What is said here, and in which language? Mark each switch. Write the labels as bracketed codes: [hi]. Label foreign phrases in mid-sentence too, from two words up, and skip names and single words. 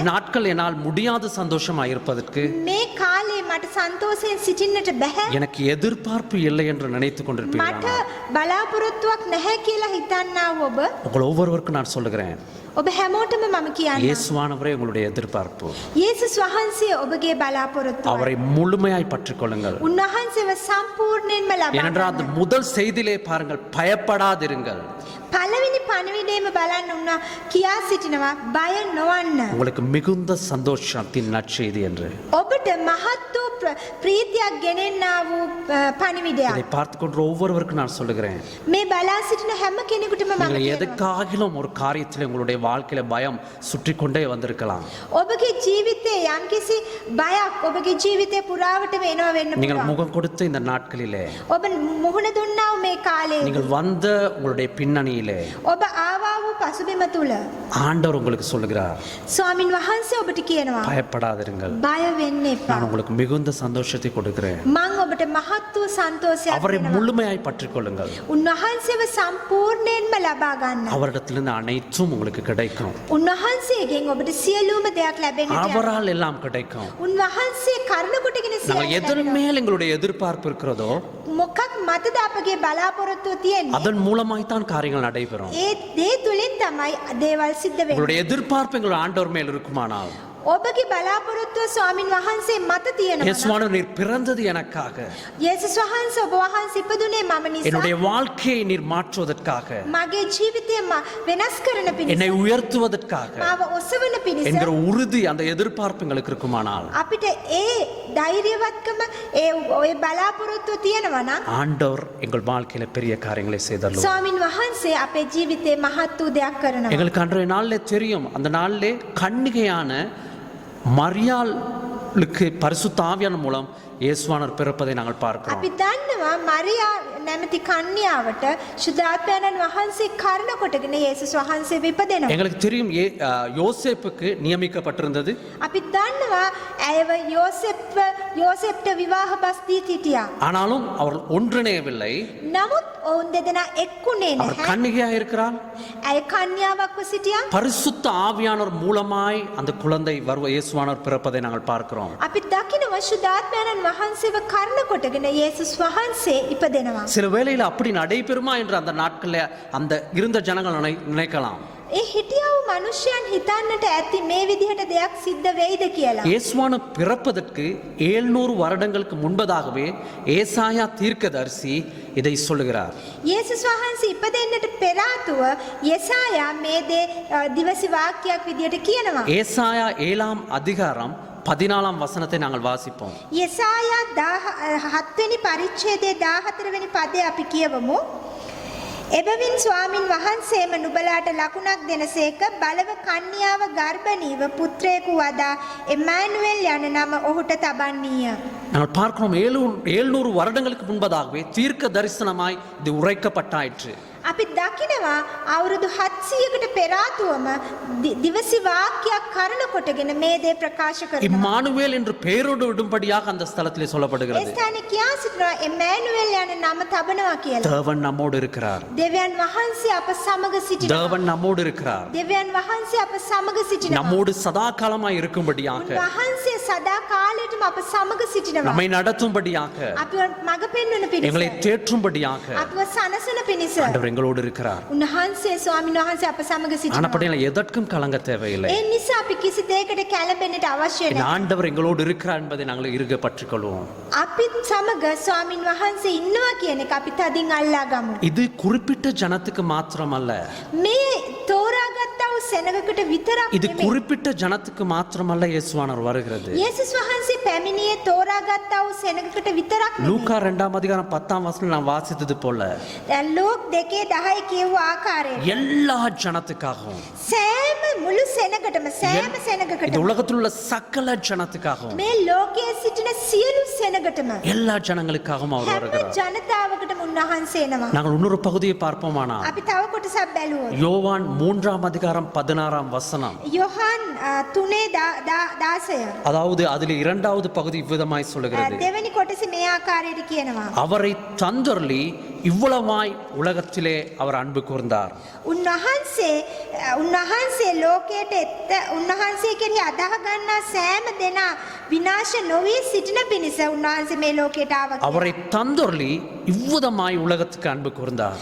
[si] නැහැ, [ta] நாட்கள் என்னால் முடியாத சந்தோஷமா இருப்பதற்கு [si] මේ කාලේ මට සන්තෝෂයෙන් සිටින්නට බැහැ, [ta] எனக்கு எதிர்பார்ப்பு இல்லை என்று நினைத்துக் [si] මට [ta] கொண்டிருப்பீர்களானால் [si] බලාපොරොත්තුවක් නැහැ කියලා හිතන්නා වූ ඔබ, [ta] உங்கள் ஒவ்வொருவருக்கும் நான் சொல்லுகிறேன், [si] ඔබ හැමෝටම මම කියන්නම් [ta] இயேசுவானவரே உங்களுடைய எதிர்பார்ப்பு. [si] යේසුස් වහන්සේ ඔබගේ බලාපොරොත්තුව. [ta] அவரை முழுமையாய் பற்றிக் கொள்ளுங்கள். [si] උන්වහන්සේව සම්පූර්ණයෙන්ම [ta] ஏனென்றால் அந்த [si] ලබා [ta] முதல் செய்தியிலே பாருங்கள், பயப்படாதிருங்கள். [si] පළවෙනි පණිවිඩයම බලන්න උන්ව කියා සිටිනවා බය නොවන්න. [ta] உங்களுக்கு மிகுந்த சந்தோஷத்தின் நற்செய்தி என்று. [si] ඔබට මහත් වූ ප්‍රීතියක් ගෙනෙන්නා වූ පණිවිඩයක්. [ta] இதை பார்த்து கொண்டு ஒவ்வொருவருக்கும் நான் சொல்லுகிறேன், [si] මේ බලා සිටින හැම කෙනෙකුටම මම [ta] நீங்கள் [si] කියනවා. [ta] எதுக்காகிலும் ஒரு காரியத்தில் உங்களுடைய வாழ்க்கையில பயம் சுற்றி கொண்டே வந்திருக்கலாம். [si] ඔබගේ ජීවිතේ යම්කිසි බයක් ඔබගේ ජීවිතේ පුරාවටම එනවා වෙන්න [ta] நீங்கள் [si] පුළුවන්. [ta] முகம் கொடுத்த இந்த நாட்களிலே, [si] ඔබ මුහුණ දුන්නා වූ මේ කාලේ [ta] நீங்கள் வந்த உங்களுடைய பின்னணியிலே [si] ඔබ ආවා වූ පසුබිම තුල [ta] ஆண்டவர் உங்களுக்கு சொல்லுகிறார், [si] ස්වාමින් වහන්සේ ඔබට කියනවා [ta] பயப்படாதிருங்கள், [si] බය වෙන්න එපා. [ta] நான் உங்களுக்கு மிகுந்த சந்தோஷத்தை கொடுக்கிறேன். [si] මං ඔබට මහත් වූ සන්තෝෂයක් [ta] அவரை [si] දෙනවා. [ta] முழுமையாய் பற்றிக் கொள்ளுங்கள். [si] උන්වහන්සේව සම්පූර්ණයෙන්ම ලබා ගන්න. [ta] அவரிடத்திலிருந்து அனைத்தும் உங்களுக்கு கிடைக்கும். [si] උන්වහන්සේගෙන් ඔබට සියලුම දෙයක් ලැබෙන්නට යනවා. [ta] அவரால் எல்லாம் கிடைக்கும். [si] උන්වහන්සේ කරුණ කොටගෙන [ta] நாங்கள் [si] සියල්ල [ta] எதன் [si] ලැබෙනවා. [ta] மேல் எங்களுடைய எதிர்பார்ப்பு இருக்கிறதோ [si] මොකක් මතද අපගේ බලාපොරොත්තුව තියෙන්නේ? [ta] அதன் மூலமாய்த்தான் காரியங்கள் நடைபெறும். [si] ඒ දේ තුලින් තමයි දේවල් සිද්ධ වෙන්නේ. [ta] உங்களுடைய எதிர்பார்ப்பு எங்கள் ஆண்டவர் மேல் இருக்குமானால், [si] ඔබගේ බලාපොරොත්තුව ස්වාමින් වහන්සේ මත තියෙනවා. [ta] இயேசுவானவர் நீர் பிறந்தது எனக்காக, [si] යේසුස් වහන්සේ ඔබ වහන්සේ ඉපදුනේ මම නිසා. [ta] என்னுடைய வாழ்க்கையை நீர் மாற்றுவதற்காக, [si] මගේ ජීවිතය වෙනස් කරන පිණිස. [ta] என்னை உயர்த்துவதற்காக [si] මාව ඔසවන පිණිස. [ta] என்கிற உறுதி அந்த எதிர்பார்ப்பு எங்களுக்கு இருக்குமானால், [si] අපිට ඒ ධෛර්යවත්කම ඒ ඔය බලාපොරොත්තුව තියෙනවා නම් [ta] ஆண்டவர் எங்கள் வாழ்க்கையில பெரிய காரியங்களை செய்தருளும். [si] ස්වාමින් වහන්සේ අපේ ජීවිතේ මහත් වූ දෙයක් කරනවා. [ta] எங்களுக்கு அன்றைய நாளிலே தெரியும், அந்த நாளிலே கன்னிகையான மரியாளுக்கு பரிசுத்த ஆவியானவர் மூலம் இயேசுவானவர் பிறப்பதை நாங்கள் பார்க்கிறோம். [si] අපි දන්නවා මරියා නැමැති කන්‍යාවට ශුද්ධාත්මයන්න් වහන්සේ කරුණ කොටගෙන යේසුස් වහන්සේ විපදෙනවා. [ta] எங்களுக்கு தெரியும் யோசேப்புக்கு நியமிக்கப்பட்டிருந்தது. [si] අපි දන්නවා ඇයව යෝසෙප්ට විවාහ බස් දී සිටියා. [ta] ஆனாலும் அவர்கள் ஒன்றிணையவில்லை. [si] නමුත් ඔවුන් දෙදෙනා එක්ුණේ [ta] அவர் [si] නැහැ. [ta] கன்னிகையா இருக்கிறார். [si] ඇය කන්‍යාවක්ව සිටියා. [ta] பரிசுத்த ஆவியானவர் மூலமாய் அந்த குழந்தை இயேசுவானவர் பிறப்பதை நாங்கள் பார்க்கிறோம். [si] අපි දකිනවා ශුද්ධාත්මයන්න් වහන්සේව කරුණ කොටගෙන යේසුස් වහන්සේ ඉපදෙනවා. [ta] சில வேளையில் அப்படி நடைபெறுமா என்று அந்த நாட்களில் அந்த இருந்த ஜனங்கள் நினைக்கலாம். [si] ඒ හිටියා වූ මනුෂ්‍යයන් හිතන්නට ඇති මේ විදිහට දෙයක් සිද්ධ වෙයිද කියලා. [ta] இயேசுவான பிறப்பதற்கு 700 வருடங்களுக்கு முன்பதாகவே ஏசாயா தீர்க்கதரிசி இதை சொல்லுகிறார். [si] යේසුස් වහන්සේ ඉපදෙන්නට පෙර ආතුව යෙසායා මේ දේ දිවසි වාක්‍යයක් විදිහට කියනවා. [ta] ஏசாயா 7ஆம் அதிகாரம் 14ஆம் வசனத்தை நாங்கள் வாசிப்போம். [si] යෙසායා 7 වෙනි පරිච්ඡේදයේ 14 වෙනි පදේ අපි කියවමු. එබැවින් ස්වාමින් වහන්සේම නුඹලාට ලකුණක් දෙනසේක බලව කන්‍යාව ගර්භණීව පුත්‍රයෙකු වදා එමානුවෙල් යන නම ඔහුට තබන්නීය. [ta] நாங்கள் பார்க்கிறோம் 700 வருடங்களுக்கு முன்பதாகவே தீர்க்க தரிசனமாய் இது உரைக்கப்பட்டாயிற்று. [si] අපි දකිනවා අවුරුදු 700කට පෙර ආතුවම දිවසි වාක්‍යයක් කරන කොටගෙන මේ දේ ප්‍රකාශ කරනවා. [ta] இம்மானுவேல் என்று பெயரோடு விடும்படியாக அந்த ஸ்தலத்திலே [si] ඒ [ta] சொல்லப்படுகிறது. [si] ස්ථානේ කියා සිටිනවා එමානුවෙල් යන නම තබනවා කියලා. [ta] தேவன் நம்மோடு இருக்கிறார். [si] දෙවියන් වහන්සේ අප සමග සිටිනවා. [ta] தேவன் நம்மோடு இருக்கிறார். [si] දෙවියන් වහන්සේ අප සමග සිටිනවා. [ta] நம்மோடு சதா காலமாய் இருக்கும்படியாக, [si] උන්වහන්සේ සදා කාලයටම අප සමග සිටිනවා. [ta] நம்மை நடத்தும்படியாக, [si] අපිව මඟ පෙන්වන [ta] எங்களை [si] පිණිස. [ta] தேற்றும்படியாக [si] අපිව සනසන පිණිස. [ta] ஆண்டவர் எங்களோடு இருக்கிறார். [si] උන්වහන්සේ ස්වාමීන් වහන්සේ අප සමග සිටිනවා. [ta] ஆனப்படியால் எதற்கும் கலங்க தேவையில்லை. [si] ඒ නිසා අපි කිසි දෙයකට කැළඹෙන්නට අවශ්‍ය [ta] என் [si] නැහැ. [ta] ஆண்டவர் எங்களோடு இருக்கிறார் என்பதை நாங்கள் இறுக பற்றிக் கொள்வோம். [si] අපිත් සමග ස්වාමින් වහන්සේ ඉන්නවා කියන එක අපි තදින් අල්ලා ගමු. [ta] இது குறிப்பிட்ட ஜனத்துக்கு மாத்திரமல்ல, [si] මේ තෝරාගත්තා වූ සෙනගකට විතරක් [ta] இது [si] නෙමෙයි. [ta] குறிப்பிட்ட ஜனத்துக்கு மாத்திரமல்ல இயேசுவானவர் வருகிறது. [si] යේසුස් වහන්සේ පැමිණියේ තෝරාගත්තා වූ සෙනගකට විතරක් නෙමෙයි. [ta] லூக்கா 2ஆம் அதிகாரம் 10ஆம் வசனம் நான் வாசித்தது போல [si] දැන් ලෝක් 2:10 කියව ආකාරයට [ta] எல்லா ஜனத்துக்காகவும், [si] සෑම මුළු සෙනගටම සෑම [ta] இந்த [si] සෙනගකටම [ta] உலகத்தில் உள்ள சகல ஜனத்துக்காகவும், [si] මේ ලෝකයේ සිටින සියලු සෙනගටම [ta] எல்லா ஜனங்களுக்காகவும் அவர் [si] හැම [ta] வருகிறார். [si] ජනතාවකටම උන්වහන්සේ එනවා. [ta] நாங்கள் இன்னொரு பகுதியை பார்ப்போமானா, [si] අපි තව කොටසක් බැලුවොත් [ta] யோவான் 3ஆம் அதிகாரம் 16ஆம் வசனம், [si] යොහන් 3:10 [ta] அதாவது அதில் 2வது பகுதி இவ்விதமாய் சொல்லுகிறது, [si] දෙවෙනි කොටස මේ ආකාරයට කියනවා. [ta] அவரை தந்தொருளி இவ்வளவாய் உலகத்திலே அவர் அன்பு கூர்ந்தார். [si] උන්වහන්සේ ලෝකයට උන්වහන්සේ කෙරෙහි අදහ ගන්නා සෑම දෙනා විනාශ නොවී සිටින පිණිස උන්වහන්සේ මේ ලෝකයට ආවා. [ta] அவரை தந்தொருளி இவ்விதமாய் உலகத்துக்கு அன்பு கூர்ந்தார்.